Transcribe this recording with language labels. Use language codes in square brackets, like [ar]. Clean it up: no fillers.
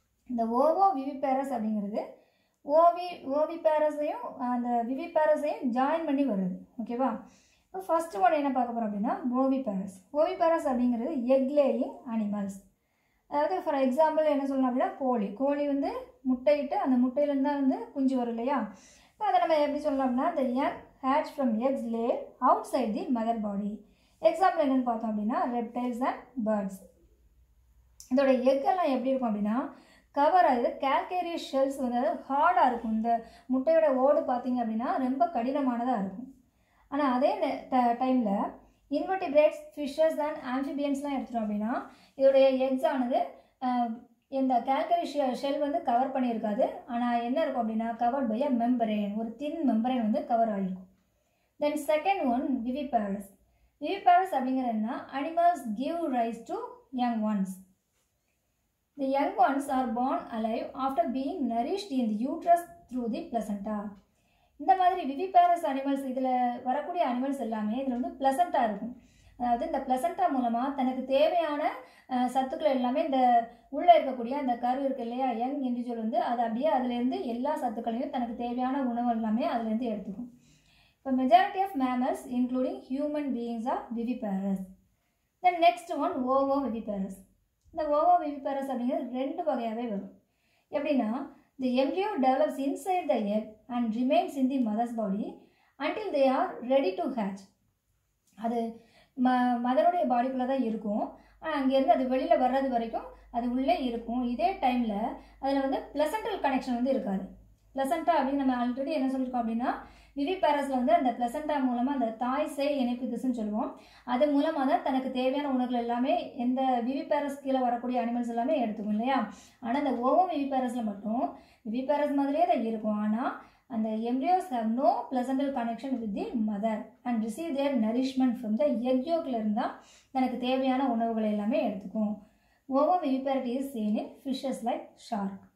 [ta] இந்த ஓவோவிவிபேரஸ் அப்படிங்கிறது ஓவிபேரஸையும் அந்த விவிபேரஸையும் ஜாயின் பண்ணி வருது. ஓகேவா? இப்போ ஃபர்ஸ்ட் ஒன் என்ன பார்க்க போகிறோம் அப்படின்னா ஓவிபேரஸ். ஓவிபேரஸ் அப்படிங்கிறது எக் லேயிங் அனிமல்ஸ். அதாவது ஃபார் எக்ஸாம்பிள் என்ன சொல்லலாம் அப்படின்னா கோழி வந்து முட்டையிட்டு அந்த முட்டையிலேருந்து தான் வந்து குஞ்சு வரும் இல்லையா? இப்போ அதை நம்ம எப்படி சொல்லலாம் அப்படின்னா [en] the young hatch from eggs laid outside the mother body. [ta] Example என்னென்னு பார்த்தோம் அப்படின்னா [en] Reptiles and birds. [ta] இதோட எக்கெல்லாம் எப்படி இருக்கும் அப்படின்னா கவர் ஆகுது கால்கேரியஸ் ஷெல்ஸ் வந்து ஹார்டாக இருக்கும். இந்த முட்டையோட ஓடு பார்த்தீங்க அப்படின்னா ரொம்ப கடினமானதாக இருக்கும். ஆனால் அதே டைமில் இன்வெர்டிபிரேட்ஸ், ஃபிஷஸ் அண்ட் ஆம்ஃபிபியன்ஸ்லாம் எடுத்துட்டோம் அப்படின்னா இதோடைய எக்ஸ் ஆனது இந்த கால்கரி ஷெல் வந்து கவர் பண்ணியிருக்காது. ஆனால் என்ன இருக்கும் அப்படின்னா [en] covered by a membrane, [ta] ஒரு தின் மெம்பரேன் வந்து கவர் ஆகிருக்கும். [en] Then second one viviparous. Viviparous அப்படிங்கிறதுனா animals give rise to young ones. The young ones are born alive after being nourished in the uterus through the placenta. [ta] இந்த மாதிரி விவிபேரஸ் animals இதில் வரக்கூடிய animals எல்லாமே இதில் வந்து பிளசண்டாக இருக்கும். அதாவது இந்த பிளசண்டா மூலமாக தனக்கு தேவையான சத்துக்கள் எல்லாமே இந்த உள்ளே இருக்கக்கூடிய அந்த கரு இருக்கு இல்லையா, யங் இண்டிவிஜுவல் வந்து அது அப்படியே அதுலேருந்து எல்லா சத்துக்களையும் தனக்கு தேவையான உணவு எல்லாமே அதுலேருந்து எடுத்துக்கும். [en] இப்போ majority of mammals including human beings are viviparous. Then next one [ta] ஓவோவிவிபேரஸ். இந்த ஓவோவிவிபேரஸ் அப்படிங்கிறது 2 வகையாகவே வரும். [en] எப்படின்னா the embryo develops inside the egg and remains in the mother's body until they are ready to hatch. [ta] அது மதருடைய பாடிக்குள்ளே தான் இருக்கும். அங்கேருந்து அது வெளியில் வர்றது வரைக்கும் அது உள்ளே இருக்கும். இதே டைமில் அதில் வந்து பிளசண்டல் கனெக்ஷன் வந்து இருக்காது. பிளசண்டா அப்படின்னு நம்ம ஆல்ரெடி என்ன சொல்லியிருக்கோம் அப்படின்னா விவிபேரஸில் வந்து அந்த பிளசண்டா மூலமாக அந்த தாய் சேய் இணைப்பு திசுன்னு சொல்லுவோம். அது மூலமாக தான் தனக்கு தேவையான உணவுகள் எல்லாமே எந்த விவிபேரஸ் கீழே வரக்கூடிய அனிமல்ஸ் எல்லாமே எடுத்துக்கும் இல்லையா. ஆனால் இந்த ஓவோவிவிபேரஸில் மட்டும் விவிபேரஸ் மாதிரியே தான் இருக்கும். ஆனால் அந்த [en] embryos have no placental connection with the mother and receive their nourishment from the egg yolkல [ta] இருந்தா தனக்கு தேவையான உணவுகள் எல்லாமே எடுத்துக்கும். [en] Ovoviviparity is seen in fishes like shark.